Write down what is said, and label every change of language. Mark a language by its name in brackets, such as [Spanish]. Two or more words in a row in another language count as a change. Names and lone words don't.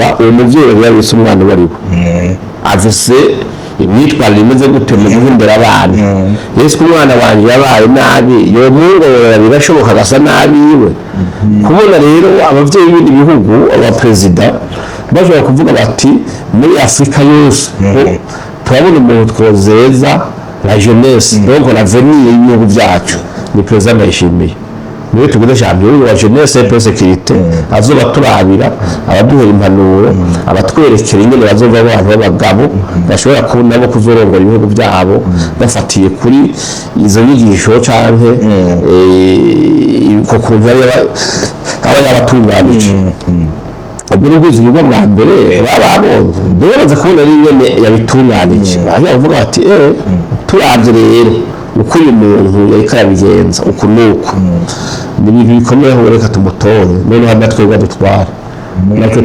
[Rundi] uwo mubyeyi yabitse umwana uwo ari we afise imyitwarire imeze gute mu guhumbera abana yesu umwana wanjye yabaye nabi yomwongorera birashoboka agasa nabi iwe kubona rero ababyeyi b'ibindi bihugu abaperezida bashobora kuvuga bati muri Afurika yose turabona umuntu twozeza [French] la jeunesse donc l'avenir [Rundi] y'ibihugu byacu ni perezida Ndayishimiye niwe tuguze champion wa [French] jeunesse et sécurité [Rundi] azoba turabira abaduhera impanuro abatwerekera ingene bazova abantu b'abagabo bashobora kubona bo kuzorongora ibihugu byabo bafatiye kuri izo nyigisho canke ko kuntu aba yabatunganije ubwo n'ubwiza ubwo bwa mbere bababonye ndabona kubona n'ingene yabitunganije bavuga bati turavye rero uko uyu muntu yariko arabigenza uku nuko ni ibintu bikomeye aho reka tumutore noneho natwe badutwara natwe